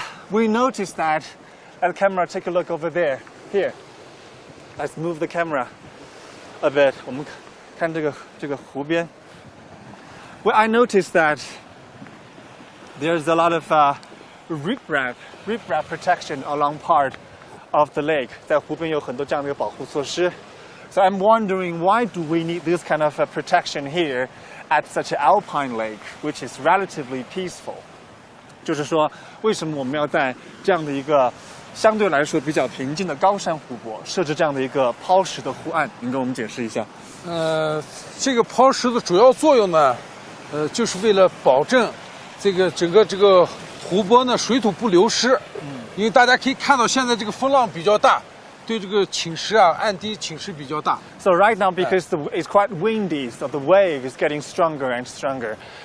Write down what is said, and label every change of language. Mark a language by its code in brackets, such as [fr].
[en] We noticed that, at the camera, take a look over there. Here, let's move the camera a bit. [zh] 我们看这个湖边. [en] Well, I noticed that there's a lot of riprap protection along part of the lake. [zh] 在湖边有很多这样的一个保护措施。 [en] So I'm wondering, why do we need this kind of protection here at such an alpine lake, which is relatively peaceful? [zh] 就是说，为什么我们要在这样的一个相对来说比较平静的高山湖泊设置这样的一个抛石的湖岸？您给我们解释一下。这个抛石的主要作用呢，就是为了保证这个整个这个湖泊呢水土不流失。因为大家可以看到现在这个风浪比较大。对这个侵蚀啊，岸堤侵蚀比较大。 [en] So right now, because it's quite windy, so the wave is getting stronger and stronger.